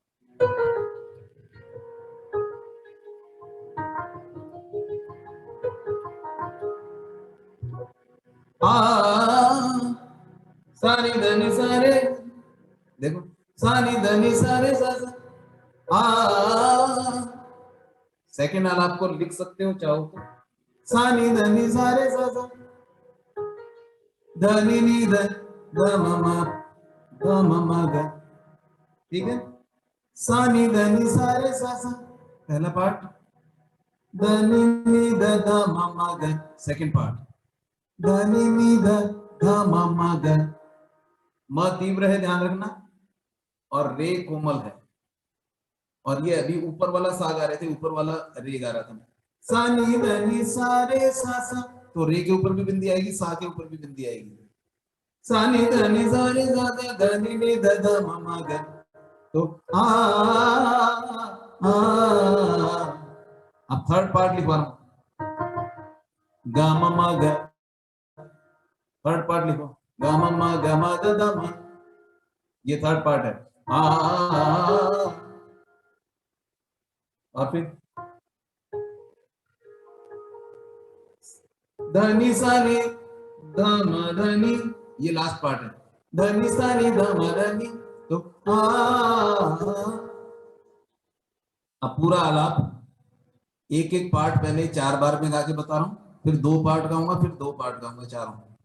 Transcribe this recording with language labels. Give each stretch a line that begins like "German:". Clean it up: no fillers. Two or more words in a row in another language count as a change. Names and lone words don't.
Hindi: सानी धनी सारे, देखो सानी धनी सारे सा सेकेंड आलाप को लिख सकते हो चाहो तो। सानी धनी सारे सा धनी नी ध म ग, ठीक है। सानी धनी सारे सा पहला पार्ट, धनी नी ध म ग सेकेंड पार्ट, धनी नी ध म ग। म तीव्र है, ध्यान रखना, और रे कोमल है। और ये अभी ऊपर वाला सा गा रहे थे, ऊपर वाला रे गा रहा था। सानी धनी सारे सा सा, तो रे के ऊपर भी बिंदी आएगी, सा के ऊपर भी बिंदी आएगी। सानी धनी सारे सा धनी नी ध म ग, तो आ। अब थर्ड पार्ट लिखवा रहा हूं, ग म ग। थर्ड पार्ट लिखो, ग म ग म द म, ये थर्ड पार्ट है। और फिर धनी सानी धम धनी, ये लास्ट पार्ट है। धनी सानी धम धनी, तो अब पूरा आलाप एक एक पार्ट पहले 4 बार में गा के बता रहा हूं, फिर 2 पार्ट गाऊंगा, फिर 2 पार्ट गाऊंगा, चारों।